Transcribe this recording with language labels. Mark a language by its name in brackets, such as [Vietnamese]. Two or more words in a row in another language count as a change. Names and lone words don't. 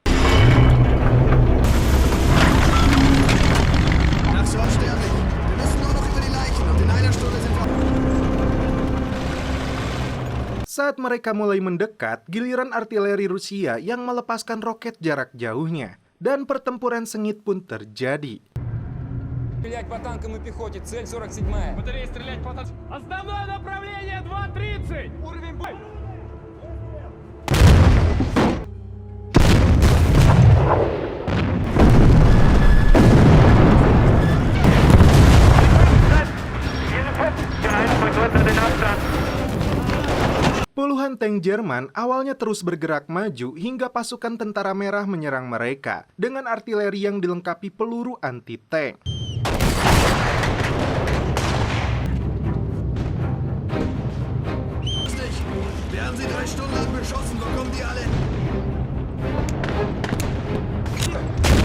[Indonesian] Saat mereka mulai mendekat, giliran artileri Rusia yang melepaskan roket jarak jauhnya, dan pertempuran sengit pun terjadi. [Russian] Стрелять по танкам и пехоте. Цель 47-я. батареи стрелять по танцу. Основное направление 2.30. Уровень бой. [Indonesian] Puluhan tank Jerman awalnya terus bergerak maju hingga pasukan tentara merah menyerang mereka dengan artileri yang dilengkapi peluru anti-tank. [German] Wir haben sie 3 Stunden lang beschossen. Wo kommen die alle?